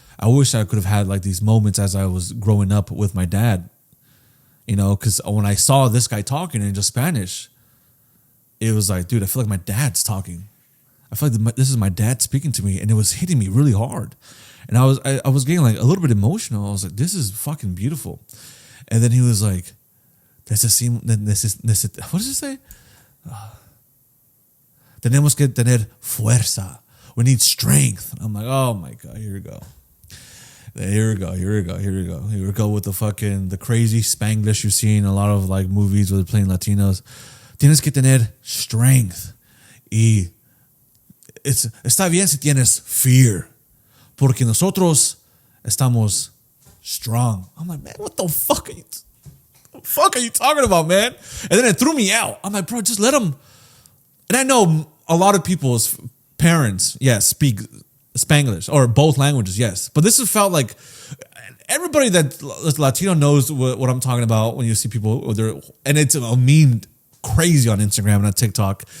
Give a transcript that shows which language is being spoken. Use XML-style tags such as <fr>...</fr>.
<en>I wish I could have had like these moments as I was growing up with my dad, because when I saw this guy talking in just Spanish, it was like, dude, I feel like my dad's talking. I feel like this is my dad speaking to me, and it was hitting me really hard. And I was getting like a little bit emotional. I was like, this is fucking beautiful. And then he was like, what does it say?</en> <es>Tenemos que tener fuerza.</es> <en>We need strength. And I'm like, oh my God, here we go. Here we go with the crazy Spanglish you see in a lot of like movies where they're playing Latinos.</en> <es>Tienes que tener strength. Y está bien si tienes fear. Porque nosotros estamos strong.</es> <en>I'm like, man, what the fuck are you talking about, man? And then it threw me out. I'm like, bro, just let him. And I know a lot of people's parents, yes, speak Spanglish or both languages, yes. But this has felt like everybody that's Latino knows what I'm talking about when you see people, and it's a meme crazy on Instagram and on TikTok.</en>